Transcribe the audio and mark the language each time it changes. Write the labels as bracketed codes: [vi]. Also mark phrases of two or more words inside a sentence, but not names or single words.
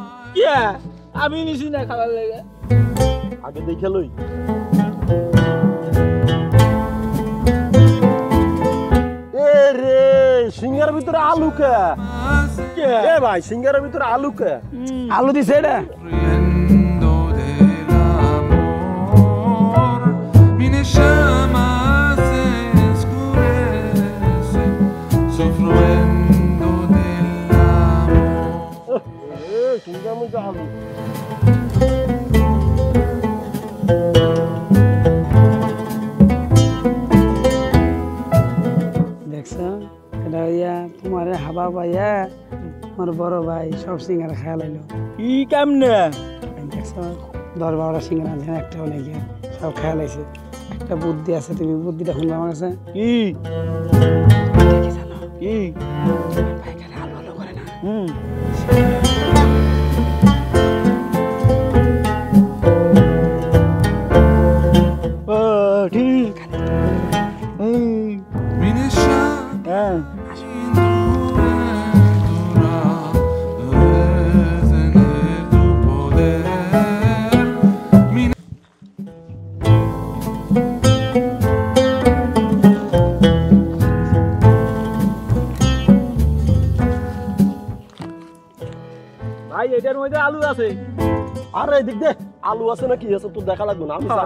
[bn] কি আমি নিছি না খাবার লেগে? আগে দেখে লই। এ রে, সিঙ্গারের ভিতরে আলু কে? এ ভাই, সিঙ্গারের ভিতরে আলু কে? আলু দিছে এটা। [es] Riendo del amor, mi llama se escurece, sufriendo del amor. [bn] সিঙ্গারের মধ্যে আলু। দেখছো, এটা হইয়া তোমার হাবা পাইয়া আমার বড় ভাই সব সিঙ্গারা খাওয়া লাইলো। কি কেমনে? দেখছো, 10-12টা সিঙ্গারা আছে, একটা হলে গিয়া সব খাওয়া লাইছে। একটা বুদ্ধি আছে, তুমি বুদ্ধিটা শুনবে আমার কাছে। কি কি জানো? কি? ভাই খালি আলু আলু করে না। ঠিক। [es] Mi llama [bn] হ্যাঁ, [es] es tener tu poder. [bn] ভাই এটার মধ্যে আলু আছে। আরে এদিক দে, আলু আছে না কি আছে তোর দেখা লাগবে না, আমি জানি।